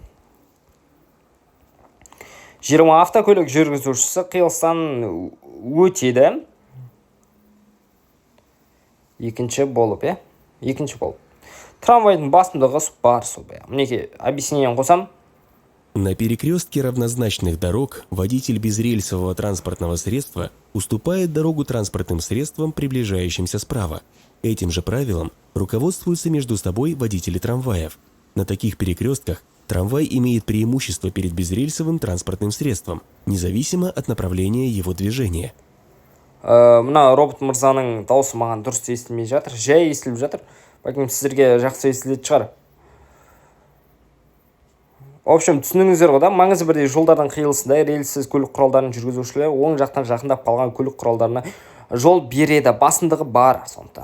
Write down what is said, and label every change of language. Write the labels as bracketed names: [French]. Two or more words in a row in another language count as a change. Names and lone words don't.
[Kazakh] 20. Автокөлік жүргізушісі қиылыстан өтеді. Екінші болып. Трамвайдың басымдығы бар. Мінеке, объяснениен қосам. [Russian] На перекрестке равнозначных дорог водитель безрельсового транспортного средства уступает дорогу транспортным средствам, приближающимся справа. Этим же правилом руководствуются между собой водители трамваев. На таких перекрестках трамвай имеет преимущество перед безрельсовым транспортным средством, независимо от направления его движения. [Kazakh] Мына робот мырзаның дауысы маған дұрыс естілмей жатыр, жай естіліп жатыр. Бәлкім сіздерге жақсы естілетін шығар. [Russian] В общем, [Kazakh] түсініңіздер ғой, маңызы бірдей жолдардың қиылысында рельссіз көлік құралдарының жүргізушілері оң жақтан жақындап қалған көлік құралдарына жол береді, басымдығы бар сондықтан.